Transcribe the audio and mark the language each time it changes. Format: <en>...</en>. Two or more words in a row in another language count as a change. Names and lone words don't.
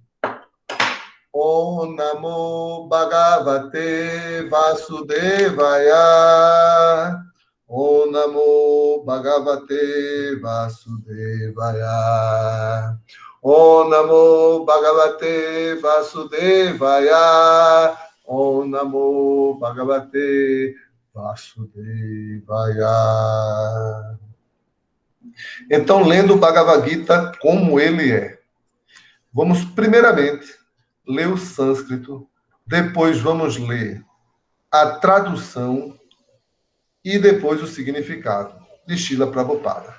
<sa>Om Namo Bhagavate Vasudevaya Om Namo Bhagavate Vasudevaya Om Namo Bhagavate Vasudevaya Om Namo Bhagavate Vasudevaya.</sa> <pt>Então, lendo o Bhagavad Gita como ele é. Vamos, primeiramente, ler o sânscrito, depois vamos ler a tradução e depois o significado de Srila Prabhupada.</pt>